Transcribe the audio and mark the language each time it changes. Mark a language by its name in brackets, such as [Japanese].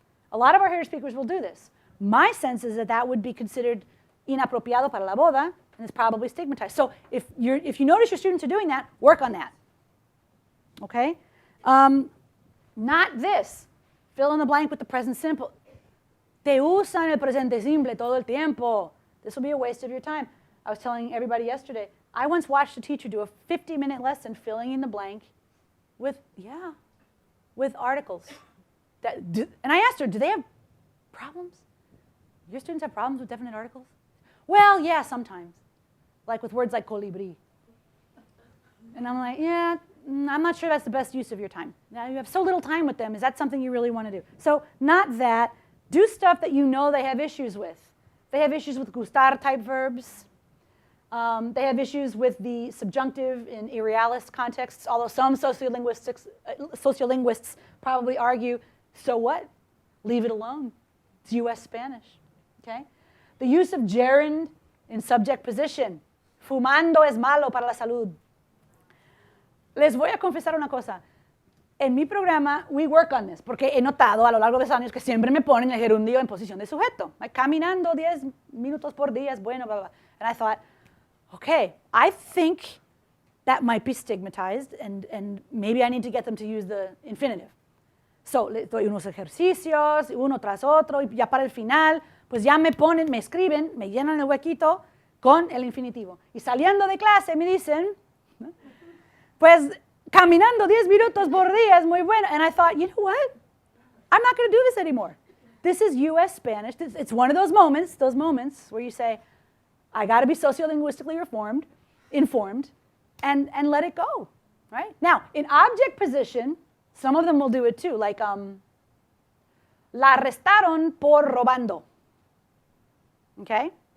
[English] A lot of our heritage speakers will do this. My sense is that that would be considered [Spanish] inapropiado para la boda, [English] and it's probably stigmatized. So if you notice your students are doing that, work on that. Okay? Not this. Fill in the blank with the present simple. [Spanish] Te usan el presente simple todo el tiempo. [English] This will be a waste of your time. I was telling everybody yesterday, I once watched a teacher do a 50-minute lesson filling in the blank with articles. And I asked her, do they have problems? Your students have problems with definite articles? Well, yeah, sometimes. Like with words like colibri. And I'm like, yeah, I'm not sure that's the best use of your time. Now you have so little time with them. Is that something you really want to do? So not that. Do stuff that you know they have issues with. They have issues with gustar type verbs. They have issues with the subjunctive in irrealist contexts, although some sociolinguists probably argue, so what? Leave it alone. It's US Spanish. Okay? The use of gerund in subject position. [Spanish] Fumando es malo para la salud. Les voy a confesar una cosa. En mi programa, [English] we work on this, [Spanish] porque he notado a lo largo de los años que siempre me ponen el gerundio en posición de sujeto. Like, caminando 10 minutos por día es bueno, blah, blah. [English] And I thought, okay, I think that might be stigmatized, and maybe I need to get them to use the infinitive. [Spanish] So, les doy unos ejercicios, uno tras otro, y ya para el final, pues ya me ponen, me escriben, me llenan el huequito con el infinitivo. Y saliendo de clase me dicen, pues, caminando 10 minutos por día es muy bueno. [English] And I thought, you know what? I'm not going to do this anymore. This is US Spanish. It's one of those moments where you say, I got to be sociolinguistically informed, and let it go, right? Now, in object position, some of them will do it too, like, [Spanish] la arrestaron por robando, [English] okay?